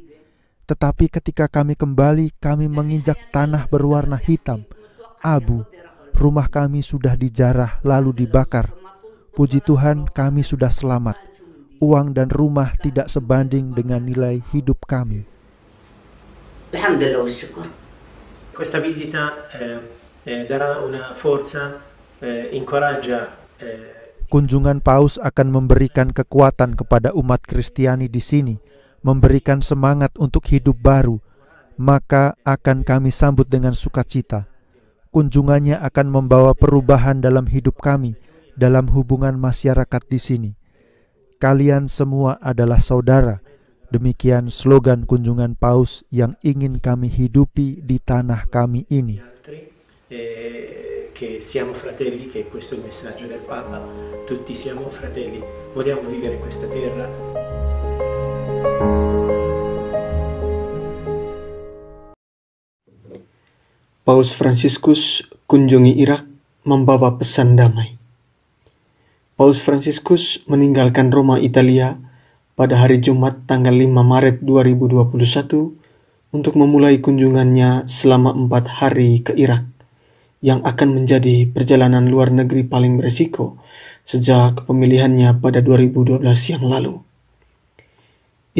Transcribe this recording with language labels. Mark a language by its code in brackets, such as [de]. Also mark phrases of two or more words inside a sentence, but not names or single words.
[id] Tetapi ketika kami kembali, kami menginjak tanah berwarna hitam, abu. Rumah kami sudah dijarah lalu dibakar. Puji Tuhan, kami sudah selamat. Uang dan rumah tidak sebanding dengan nilai hidup kami. [ar] الحمد لله وشكر. [it] Questa visita darà una forza, incoraggia. [id] Kunjungan Paus akan memberikan kekuatan kepada umat Kristiani di sini, memberikan semangat untuk hidup baru, maka akan kami sambut dengan sukacita. Kunjungannya akan membawa perubahan dalam hidup kami, dalam hubungan masyarakat di sini. Kalian semua adalah saudara. Demikian slogan kunjungan Paus yang ingin kami hidupi di tanah kami ini. [it] Che siamo fratelli, che questo è il messaggio del Papa. Tutti siamo fratelli, vogliamo vivere in questa terra. [id] Paus Fransiskus kunjungi Irak membawa pesan damai. Paus Fransiskus meninggalkan Roma, Italia pada hari Jumat tanggal 5 Maret 2021 untuk memulai kunjungannya selama 4 hari ke Irak, yang akan menjadi perjalanan luar negeri paling beresiko sejak pemilihannya pada 2012 yang lalu.